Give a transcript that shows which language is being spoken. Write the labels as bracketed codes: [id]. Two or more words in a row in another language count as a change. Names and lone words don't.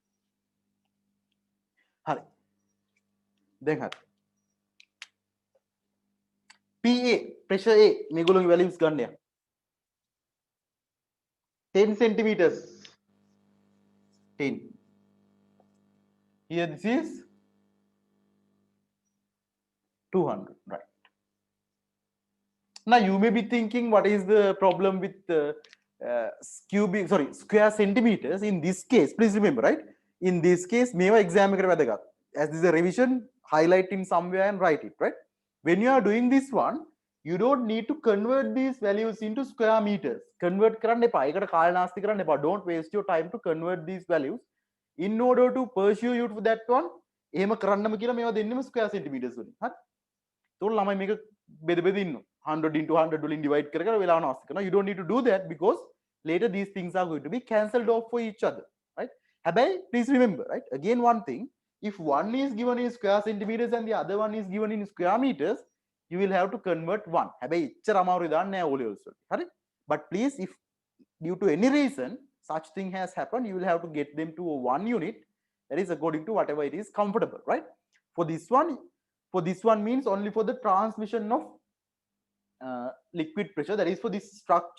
[si] හරි. දැන් හරි. [en] PA pressure A [si] මේගොල්ලෝගේ values ගන්න යා. [en] 10 centimeters. 10. Here this is 200, right? Now you may be thinking, what is the problem with square centimeters? In this case, please remember, right? In this case, [si] මේවා exam එකට වැදගත්. [en] As this is a revision, highlight in somewhere and write it, right? When you are doing this one, you don't need to convert these values into square meters. [si] Convert කරන්න එපා. ඒකට කාල නාස්ති කරන්න එපා. [en] Don't waste your time to convert these values. In order to pursue you to that one, [si] එහෙම කරන්නම කියලා මේවා දෙන්නෙම [en] square centimeters [si] වලින්. හරි? ඒතකොට ළමයි මේක බෙද බෙද ඉන්නවා. 100 into 100 වලින් divide කර කර වෙලාව නාස්ති කරනවා. [en] You don't need to do that because later these things are going to be cancelled off for each other, right? හැබැයි please remember, right? Again one thing, if one is given in square centimeters and the other one is given in square meters, you will have to convert one. [si] හැබැයි එච්චර අමාරුයි දාන්න නෑ O levels වලට. හරි? [en] But please, if due to any reason such thing has happened, you will have to get them to one unit, that is according to whatever it is comfortable, right? For this one means only for the transmission of liquid pressure, that is for this structure.